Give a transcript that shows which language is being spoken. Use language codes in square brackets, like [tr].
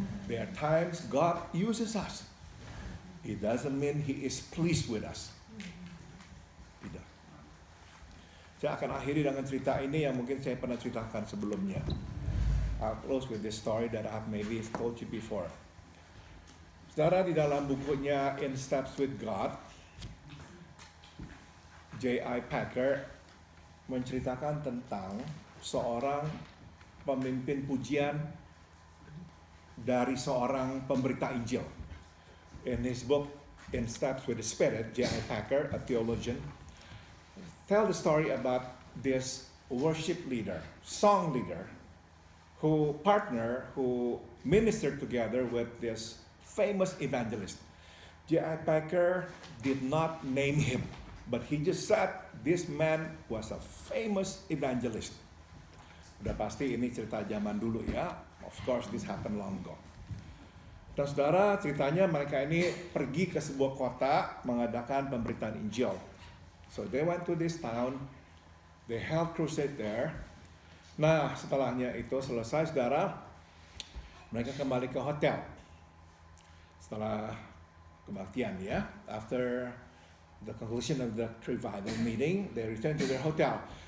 [en] There are times God uses us. It doesn't mean He is pleased with us. [id] Tidak. Saya akan akhiri dengan cerita ini yang mungkin saya pernah ceritakan sebelumnya. [en] I'll close with this story that I've maybe told you before. [id] Saudara, di dalam bukunya In Steps with God, J.I. Packer menceritakan tentang seorang pemimpin pujian dari seorang pemberita Injil. [en] In his book In Steps with the Spirit, J.I. Packer, a theologian, tell the story about this worship leader, song leader, who ministered together with this famous evangelist. J.I. Packer did not name him, but he just said this man was a famous evangelist. [id] Udah pasti ini cerita zaman dulu ya. [en] Of course this happened long ago. [id] Dan saudara, ceritanya mereka ini pergi ke sebuah kota mengadakan pemberitaan Injil. [en] So they went to this town, they held crusade there. [id] Nah, setelahnya itu selesai, saudara, mereka kembali ke hotel. Setelah kebaktian ya, [en] after the conclusion of the revival meeting, they returned to their hotel.